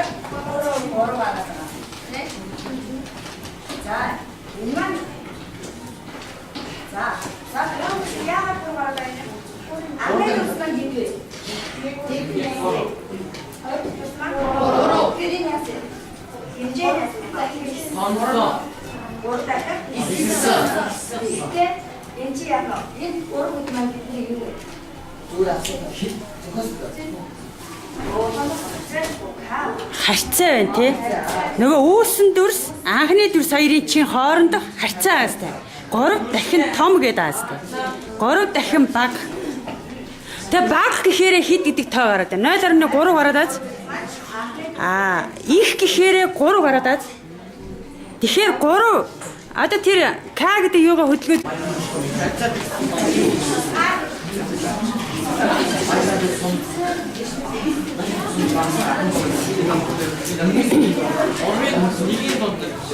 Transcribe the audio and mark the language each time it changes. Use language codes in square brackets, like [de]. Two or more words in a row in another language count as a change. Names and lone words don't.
[ko] 보러 가는 거야. 네? 자, 이만. 자, 그럼 시야 같은 거라도 안 해줬으면 이게. 다음부터. [mn] Харьцаа байна тий. Нөгөө үүсэн дүрс, анхны дүрс хоёрын чинь хоорондох харьцаа аастай. 3 дахин том гэдэг аастай. 3 дахин баг. Тэгээ баг гэхээр хэд гэдэг тоо гараад байна. 0.3 гараад аз. Их гэхээр 3 гараад аз. Тэгэхээр 3 одоо тэр К гэдэг юугаа хөдөлгөөд [ko] 이긴 건데.